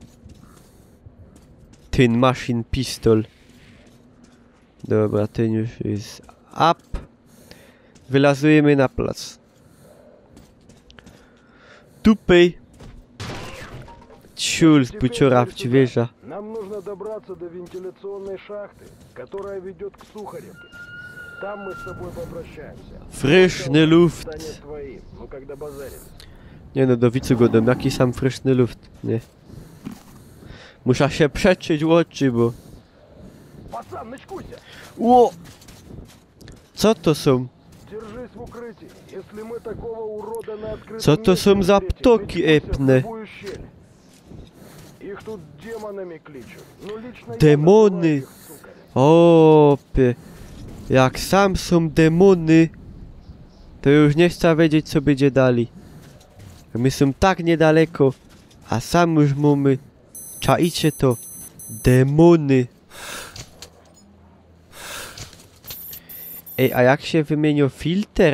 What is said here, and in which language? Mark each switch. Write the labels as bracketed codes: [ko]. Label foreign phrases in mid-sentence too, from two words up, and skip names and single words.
[szl] Ten [en] machine pistol. [szl] Dobra, ten już jest up. Wylazujemy na plac. Tupej. Ciul z buciora w dźwierza. [ru] Нам нужно добраться до вентиляционной шахты, которая ведет к Сухаревке. Там мы с тобой попрощаемся. [szl] Fryszny luft. [ru] Станет твоим, ну когда базарим. [szl] Nie no, do wicu godem, jaki sam fryszny luft, nie? Muszę się przeczyć oczy, bo... [ru] Пацан, начкуйся! [szl] Ło! Co to są? [ru] Держись в укрытии. Если мы такого урода на открытом [szl] Co to są [ru] месте [szl] za [ru] встретим, [szl] ptoki [ru] метнемся в [szl] epne? [ru] любую щель. Их тут демонами кличут. Ну лично я Демоны. называю их суками. [szl] Opie. Jak sam są demony. To już nie chcę wiedzieć, co będzie dalej. My są tak niedaleko, a sam już mamy... Czaicie to? Demony. Ej, a jak się wymienił filtr?